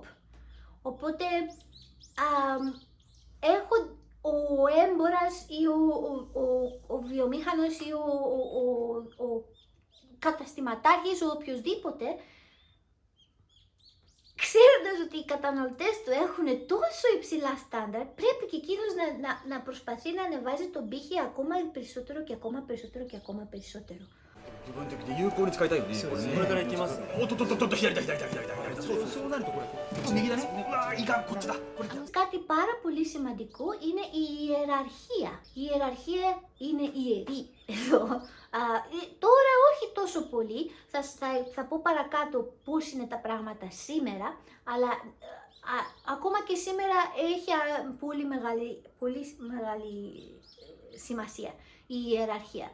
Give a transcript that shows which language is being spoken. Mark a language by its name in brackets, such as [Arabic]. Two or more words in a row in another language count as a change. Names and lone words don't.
[Greek] Οπότε ο έμπορας ή ο βιομήχανος ή ο καταστηματάρχης, ο οποιοσδήποτε, ξέροντας ότι οι καταναλωτές του έχουν τόσο υψηλά στάνταρ, πρέπει και εκείνος να προσπαθεί να ανεβάζει τον πύχη ακόμα περισσότερο και ακόμα περισσότερο και ακόμα περισσότερο. [Japanese] 部分的に有効に使いたいよね。これね。これから行きますね。おっとっとっとっと左だ左だ左だ左だ。そうなるとこれ。右だね。うわいかんこっちだ。これ。 [Greek] Κάτι πάρα πολύ σημαντικό είναι η ιεραρχία. Η ιεραρχία είναι ιερή εδώ. Τώρα όχι τόσο πολύ, θα πω παρακάτω πώς είναι τα πράγματα σήμερα, αλλά ακόμα και σήμερα έχει πολύ μεγάλη σημασία η ιεραρχία.